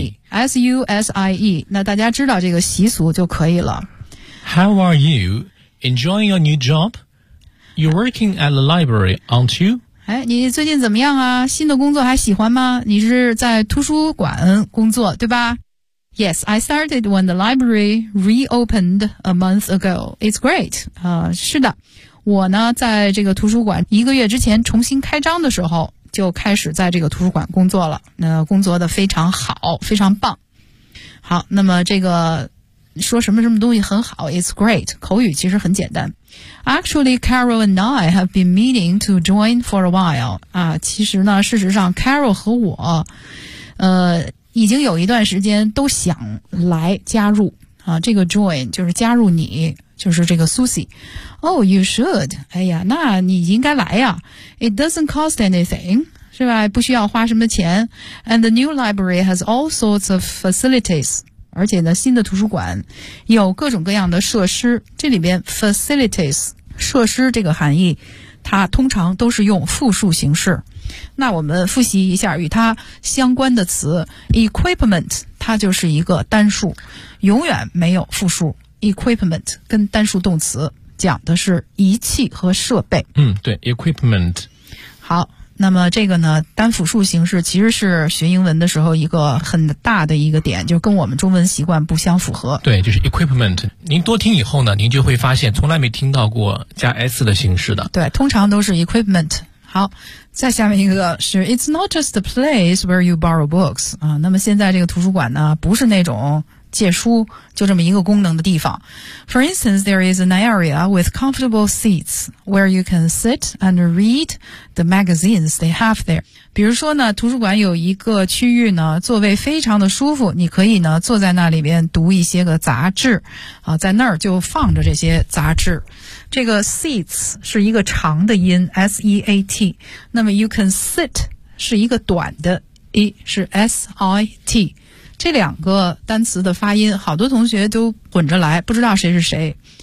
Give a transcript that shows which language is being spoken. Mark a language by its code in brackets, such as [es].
[en] ，Susie，S-U-S-I-E。 [zh] 那大家知道这个习俗就可以了。 [en] How are you? Enjoying your new job? You're working at the library, aren't you? [zh] 哎，你最近怎么样啊？新的工作还喜欢吗？你是在图书馆工作对吧？ [en] Yes, I started when the library reopened a month ago. It's great. [zh] 是的，我呢在这个图书馆一个月之前重新开张的时候就开始在这个图书馆工作了。那工作的非常好，非常棒。好，那么这个说什么什么东西很好 ， [en] It's great. [zh] 口语其实很简单。 [en] Actually, Carol and I have been meaning to join for a while. [zh] 啊，其实呢，事实上 ，Carol 和我，已经有一段时间都想来加入啊，这个 join 就是加入你，就是这个 Susie。 [en] Oh, you should. [zh] 哎呀，那你应该来呀。 [en] It doesn't cost anything, [zh] 是吧？不需要花什么钱。 [en] And the new library has all sorts of facilities. [zh] 而且呢，新的图书馆有各种各样的设施。这里边 facilities 设施这个含义，它通常都是用复数形式。那我们复习一下与它相关的词 ，equipment， 它就是一个单数，永远没有复数。 equipment 跟单数动词讲的是仪器和设备。嗯，对 ，equipment。好，那么这个呢，单复数形式其实是学英文的时候一个很大的一个点，就跟我们中文习惯不相符合。对，就是 equipment。您多听以后呢，您就会发现从来没听到过加 s 的形式的。对，通常都是 equipment。好，再下面一个是 [en] It's not just the place where you borrow books [zh] 啊。那么现在这个图书馆呢，不是那种借书就这么一个功能的地方。 [en] For instance, there is an area with comfortable seats where you can sit and read the magazines they have there. [zh] 比如说呢，图书馆有一个区域呢，座位非常的舒服，你可以呢坐在那里边读一些个杂志啊，在那儿就放着这些杂志。这个 seats 是一个长的音 ,s-e-a-t, 那么 [en] you can sit [zh] 是一个短的 e, 是 s-i-t, 这两个单词的发音好多同学都混着来不知道谁是谁。